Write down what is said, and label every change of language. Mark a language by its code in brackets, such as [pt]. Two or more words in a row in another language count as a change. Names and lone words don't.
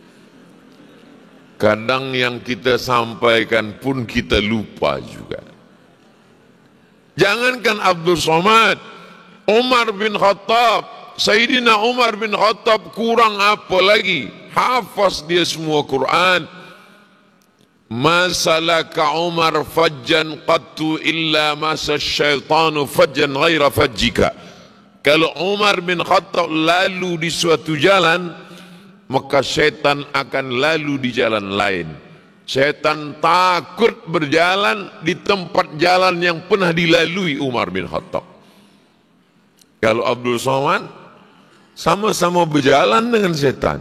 [id] Kadang yang kita sampaikan pun kita lupa juga. Jangankan Abdul Somad, Umar bin Khattab, Sayyidina Umar bin Khattab kurang apa lagi? Hafaz dia semua Quran. [ar] ما سلك عمر فجا قط إلا مسا الشيطان فجا غير فجك. [id] Kalau Umar bin Khattab lalu di suatu jalan, maka syaitan akan lalu di jalan lain. Syaitan takut berjalan di tempat jalan yang pernah dilalui Umar bin Khattab. Kalau Abdul Somad sama-sama berjalan dengan syaitan.